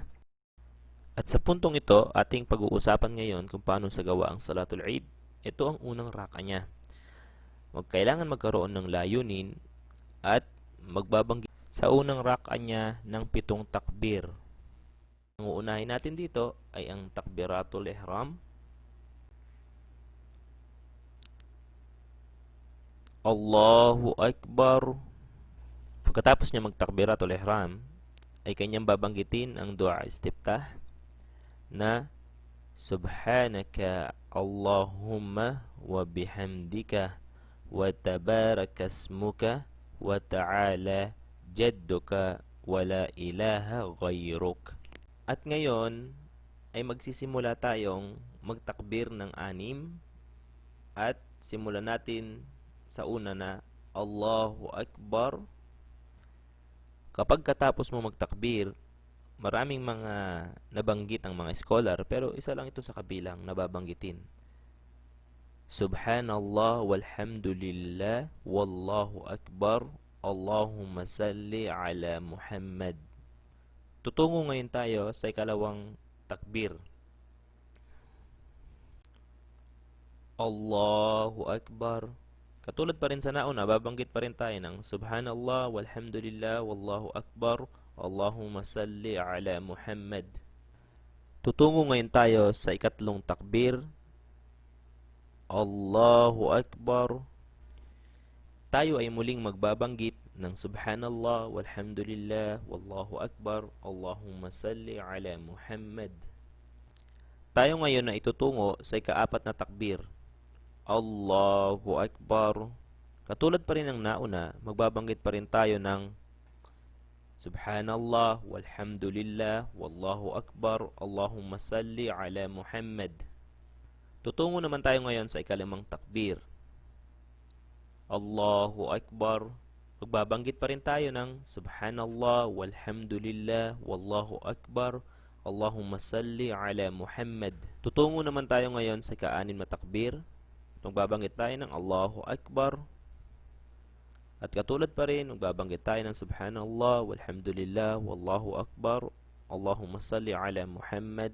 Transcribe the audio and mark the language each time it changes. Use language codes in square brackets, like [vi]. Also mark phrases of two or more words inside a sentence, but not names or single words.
[tl] At sa puntong ito, ating pag-uusapan ngayon kung paano sagawa ang Salatul Eid. Ito ang unang rak'ah niya. Kailangan magkaroon ng layunin at magbabanggit sa unang rak'ah niya ng 7 takbir. Ang uunahin natin dito ay ang [ar] تكبيرة الإحرام. الله أكبر. [tl] Pagkatapos niya magtakbiratul ihram, ay kanyang babanggitin ang [ar] دعاء الاستفتاح na سبحانك اللهم وبحمدك وتبارك اسمك وتعالى جدك ولا إله غيرك. [tl] At ngayon ay magsisimula tayong magtakbir ng 6 at simulan natin sa una na [ar] الله أكبر. [tl] Kapag katapos mo magtakbir, maraming mga nabanggit ang mga scholar, pero isa lang ito sa kabilang nababanggitin. [ar] سبحان الله والحمد لله والله أكبر اللهم صل على محمد. [tl] Tutungo ngayon tayo sa ikalawang takbir. [ar] الله أكبر. [tl] Katulad pa rin sa nauna, babanggit pa rin tayo ng [ar] سبحان الله والحمد لله والله أكبر اللهم صل على محمد. [tl] Tutungo ngayon tayo sa ikatlong takbir. [ar] الله أكبر. [tl] Tayo ay muling magbabanggit ng [ar] سبحان الله والحمد لله والله أكبر اللهم صل على محمد. [tl] Tayo ngayon na itutungo sa ikaapat na takbir. [ar] الله أكبر. [tl] Katulad pa rin ng nauna, magbabanggit pa rin tayo ng [ar] سبحان الله والحمد لله والله أكبر اللهم صل على محمد. [tl] Tutungo naman tayo ngayon sa ikalimang takbir. [ar] الله أكبر. [tl] Magbabanggit pa rin tayo ng [ar] سبحان الله والحمد لله والله أكبر اللهم صل على محمد. [tl] Tutungo naman tayo ngayon sa ika-anim na takbir. Magbabanggit tayo ng [ar] الله أكبر. [tl] At katulad pa rin, magbabanggit tayo ng [ar] سبحان الله والحمد لله والله أكبر اللهم صل على محمد.